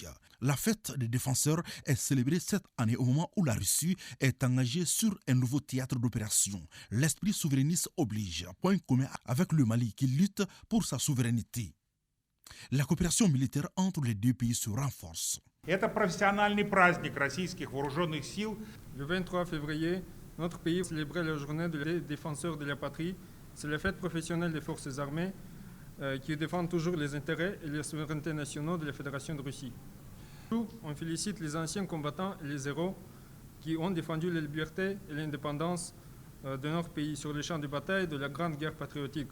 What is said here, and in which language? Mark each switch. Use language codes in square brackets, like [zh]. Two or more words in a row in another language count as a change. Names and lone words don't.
[fr] La fête des défenseurs est célébrée cette année au moment où la Russie est engagée sur un nouveau théâtre d'opération. L'esprit souverainiste oblige, point commun avec le Mali qui lutte pour sa souveraineté. La coopération militaire entre les deux pays se renforce. [ru] Это профессиональный праздник российских вооруженных сил. [fr] Le 23 février, notre pays célébrait la journée des défenseurs de la patrie. C'est la fête professionnelle des forces armées qui défendent toujours les intérêts et les souverainetés nationaux de la Fédération de Russie. On félicite les anciens combattants et les héros qui ont défendu la liberté et l'indépendance de notre pays sur les champs de bataille de la Grande Guerre patriotique.